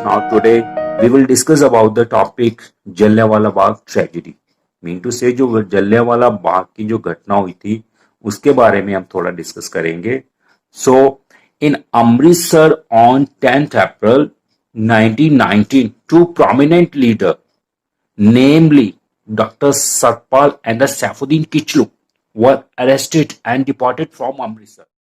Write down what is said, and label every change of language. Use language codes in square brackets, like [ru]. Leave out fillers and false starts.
[en] Now, today we will discuss about the topic Jallianwala Bagh tragedy. [hi] Mean to से जो जलियांवाला बाग की जो घटना हुई थी उसके बारे में हम थोड़ा डिस्कस करेंगे. सो इन [en] Amritsar on 10th April 1919, two prominent leaders, namely Dr. Satpal and the Saifuddin Kichlu, were arrested and deported from Amritsar.